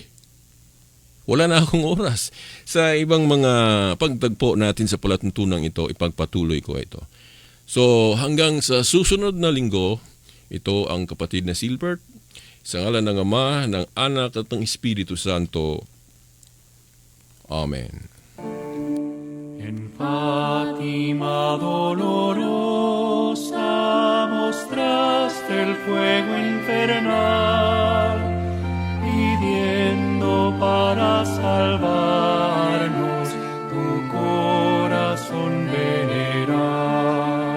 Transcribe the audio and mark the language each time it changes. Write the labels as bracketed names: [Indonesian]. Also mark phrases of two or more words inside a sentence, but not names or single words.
[Filipino] Wala na akong oras. Sa ibang mga pagtagpo natin sa palatuntunang ito, ipagpatuloy ko ito. So hanggang sa susunod na linggo, ito ang kapatid na Silbert, sa ngalan ng Ama, ng Anak at ng Espiritu Santo. Amen. [Spanish] En Fátima dolorosa mostraste el fuego infernal, pidiendo para salvarnos tu corazón venerar.